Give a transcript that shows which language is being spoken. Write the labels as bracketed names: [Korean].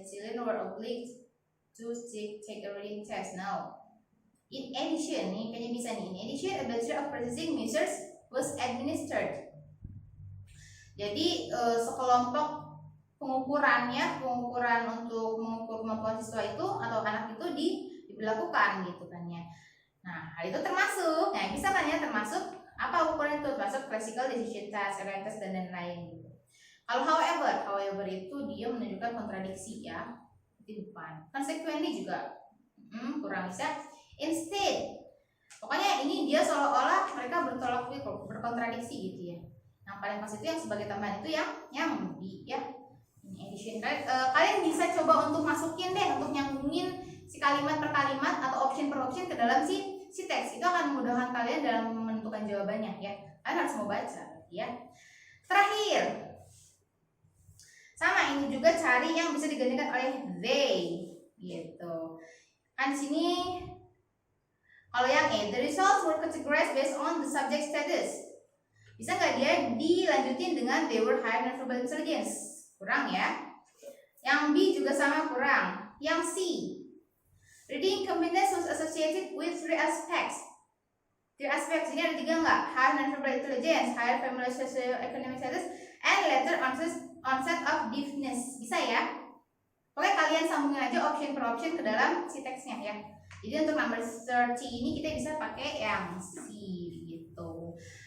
[English] Children were obliged to take a reading test now. In addition, [Indonesian] nih kayaknya bisa nih. [English] In addition, a battery of processing measures was administered. [Indonesian] Jadi sekelompok pengukuran untuk mengukur kemampuan siswa itu atau anak itu diberlakukan gitu kan ya. Nah, hal itu termasuk, nah bisa kan ya, termasuk apa ukuran itu, termasuk [English] classical decision test, rhyme test [Indonesian] dan lain-lain gitu. Kalau however itu dia menunjukkan kontradiksi ya, itu bukan. Consequently juga kurang bisa. Instead, pokoknya ini dia seolah-olah mereka berkontradiksi gitu ya. Nah, paling pas itu yang sebagai tambahan itu yang di ya. Ini addition. Kalian bisa coba untuk masukin deh, untuk nyambungin si kalimat per kalimat atau option per option ke dalam si teks. Itu akan memudahkan kalian dalam menentukan jawabannya ya. Kalian harus mau baca ya. Terakhir, sama ini juga cari yang bisa digantikan oleh they gitu. Kan di sini kalau yang A, [English] the results were categorized based on the subject status. [Indonesian] Bisa nggak dia dilanjutin dengan [English] they were higher than verbal intelligence? [Indonesian] Kurang ya. Yang B juga sama, kurang. Yang C, [English] reading competence was associated with 3 aspects. 3 aspects [Indonesian] ini ada 3 nggak? [English] Higher than verbal intelligence, higher family socio-economic status, and later onset of deafness. [Indonesian] Bisa ya? Oke, kalian sambungin aja option per option ke dalam si teksnya ya. Jadi untuk number 30 ini kita bisa pakai yang C gitu.